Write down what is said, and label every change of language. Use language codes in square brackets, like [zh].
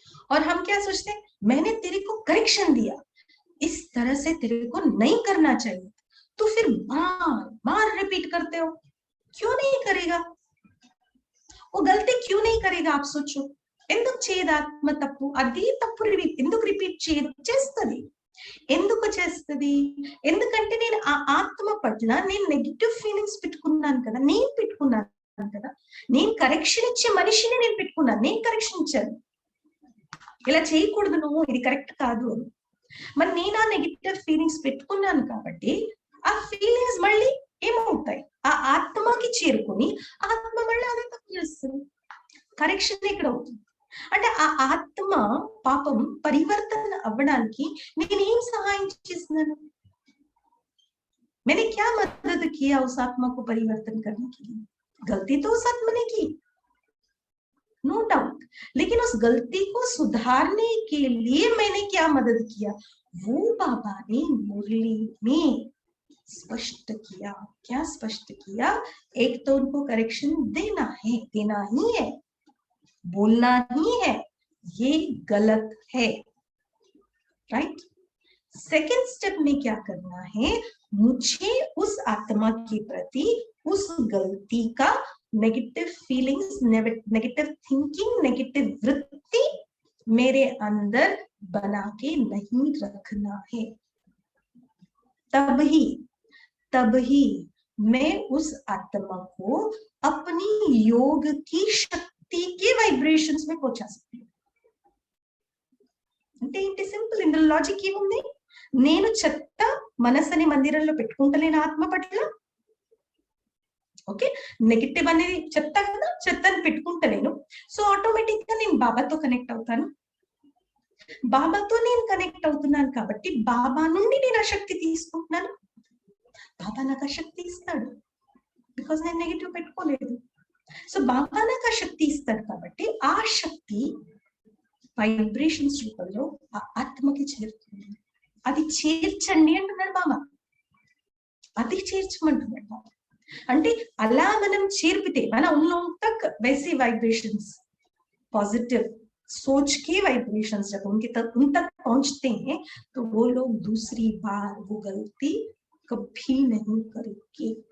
[hi] और हम क्या सोचते हैं, मैंने तेरे को करेक्शन दिया, इस तरह से तेरे को नहीं करना चाहिए, तो फिर बार रिपीट करते हो. क्यों नहीं करेगा वो गलती, क्यों नहीं करेगा आप सोचो. [te] ఎందుకు చేయదు ఆత్మ తప్పు, అది తప్పు ఎందుకు రిపీట్ చేస్తుంది, ఎందుకు చేస్తుంది? ఎందుకంటే నేను ఆ ఆత్మ పట్ల నేను నెగటివ్ ఫీలింగ్స్ పెట్టుకున్నాను కదా, నేను కరెక్షన్ ఇచ్చే మనిషిని నేను పెట్టుకున్నాను, నేను కరెక్షన్ ఇచ్చాను, ఇలా చేయకూడదు నువ్వు, ఇది కరెక్ట్ కాదు అని. మరి నేను ఆ నెగటివ్ ఫీలింగ్స్ పెట్టుకున్నాను కాబట్టి ఆ ఫీలింగ్స్ మళ్ళీ ఏమవుతాయి, ఆ ఆత్మకి చేరుకుని ఆత్మ మళ్ళీ అదే తప్పు చేస్తుంది. కరెక్షన్ ఎక్కడ అవుతుంది అంటే ఆ ఆత్మ పాపం పరివర్తన అవ్వడానికి నేనేం సహాయం చేస్తున్నాను, [hi] मैंने क्या मदद किया उस आत्मा को परिवर्तन करने के लिए? गलती तो उस आत्मा ने की, नो डाउट, लेकिन उस गलती को सुधारने के लिए मैंने क्या मदद किया, वो बाबा ने मुरली में स्पष्ट किया. क्या स्पष्ट किया? एक तो उनको करेक्शन देना ही है, बोलना ही है ये गलत है, राइट. सेकेंड स्टेप में क्या करना है, मुझे उस आत्मा के प्रति उस गलती का negative feelings, negative thinking, negative वृत्ति मेरे अंदर बना के नहीं रखना है. तभी मैं उस आत्मा को अपनी योग की शक्ति के वाइब्रेशंस में पहुंचा सकती हूँ. [te] అంటే ఏంటి, సింపుల్, ఇందులో లాజిక్ ఏముంది, నేను చెత్త మనసని మందిరంలో పెట్టుకుంటలేను ఆత్మ పట్ల, ఓకే, నెగటివ్ అనేది చెత్త కదా, చెత్తని పెట్టుకుంటలేను, సో ఆటోమేటిక్ గా నేను బాబాతో కనెక్ట్ అవుతాను. బాబాతో నేను కనెక్ట్ అవుతున్నాను కాబట్టి బాబా నుండి నేను ఆ శక్తి తీసుకుంటున్నాను, బాబా నాకు ఆ శక్తి ఇస్తాడు, బికాజ్ నేను నెగటివ్ పెట్టుకోలేదు. సో బాబా నాకు ఆ శక్తి ఇస్తాడు కాబట్టి ఆ శక్తి వైబ్రేషన్స్ రూపంలో ఆ ఆత్మకి చేరుతుంది. అది చేర్చండి అంటున్నాడు బాబా, అది చేర్చమంటున్నాడు బాబా. అంటే అలా మనం చేర్పితే మన [hi] उन लोगों तक वैसे वाइब्रेशंस, पॉजिटिव सोच के वाइब्रेशंस जब उन तक पहुंचते हैं तो वो लोग दूसरी बार वो गलती कभी नहीं करेंगे.